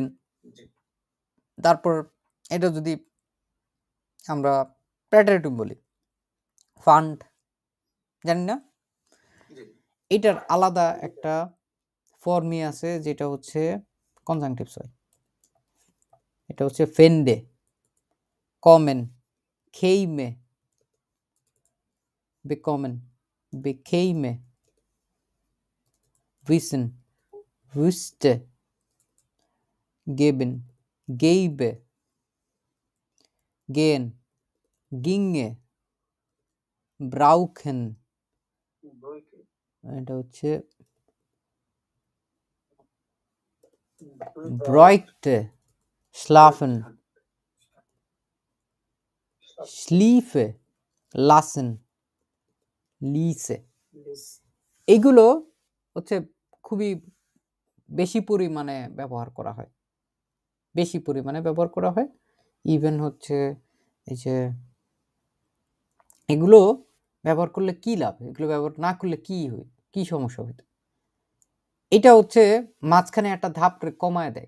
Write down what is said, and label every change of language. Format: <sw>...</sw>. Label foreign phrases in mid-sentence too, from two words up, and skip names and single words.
<bn>তারপর এটা যদি আমরা প্রেটারেটিভ বলি, ফান্ড, জানি না, এটার আলাদা একটা ফর্মই আছে যেটা হচ্ছে</bn> <de>Konjunktiv zwei. এটা হচ্ছে fände, kommen, käme, bekommen, bekäme, wissen, wüsste, geben, geibe, gehen, ginge, brauchen,</de> <bn>এটা হচ্ছে</bn> <de>bräuchte, schlafen, schliefe, lassen, ließe।</de> <bn>এগুলো হচ্ছে খুবই বেশি পরিমাণে ব্যবহার করা হয়, ইভেন হচ্ছে এই যে এগুলো ব্যবহার করলে কি লাভ, এগুলো ব্যবহার না করলে কি সমস্যা হইতো, এটা হচ্ছে মাঝখানে একটা ধাপ কমায় দেয়।</bn>